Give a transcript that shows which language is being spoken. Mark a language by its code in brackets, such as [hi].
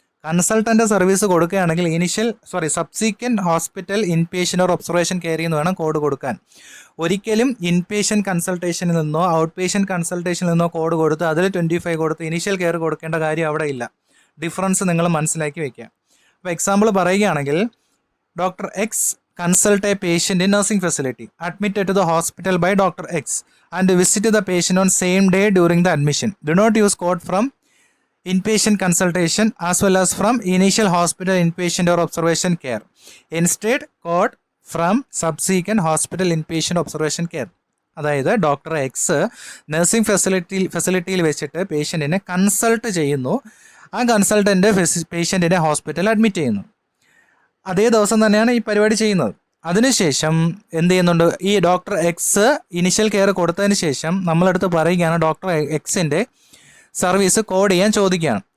[ml] Consultant service കൊടുക്കുകയാണെങ്കിൽ subsequent hospital inpatient or observation care എന്ന് വേണം കോഡ് കൊടുക്കാൻ. ഒരിക്കലും ഇൻപേഷ്യൻ്റ് കൺസൾട്ടേഷനിൽ നിന്നോ ഔട്ട് പേഷ്യൻ്റ് കൺസൾട്ടേഷനിൽ നിന്നോ കോഡ് കൊടുത്ത് അതിൽ 25 കൊടുത്ത് ഇനിഷ്യൽ കെയർ കൊടുക്കേണ്ട കാര്യം അവിടെ ഇല്ല. ഡിഫറൻസ് നിങ്ങൾ മനസ്സിലാക്കി വയ്ക്കുക. അപ്പോൾ എക്സാമ്പിൾ പറയുകയാണെങ്കിൽ, Dr. [en] X consult a patient in nursing facility admitted to the hospital by Dr. X and visited the patient on same day during the admission. Do not use code from inpatient consultation as well as from initial hospital inpatient or observation care. Instead, code from subsequent hospital inpatient observation care. [ml] അതായത് doctor X nursing ഫെസിലിറ്റിയിൽ വെച്ചിട്ട് പേഷ്യൻറ്റിനെ consult ചെയ്യുന്നു. ആ consultant പേഷ്യൻറ്റിനെ ഹോസ്പിറ്റലിൽ admit ചെയ്യുന്നു. അതേ ദിവസം തന്നെയാണ് ഈ പരിപാടി ചെയ്യുന്നത്. അതിനുശേഷം എന്ത് ചെയ്യുന്നുണ്ട്, ഈ ഡോക്ടർ എക്സ് ഇനിഷ്യൽ കെയർ കൊടുത്തതിന് ശേഷം നമ്മളടുത്ത് പറയുകയാണ് ഡോക്ടർ എക്സിൻ്റെ സർവീസ് കോഡ് ചെയ്യാൻ ചോദിക്കുകയാണ്.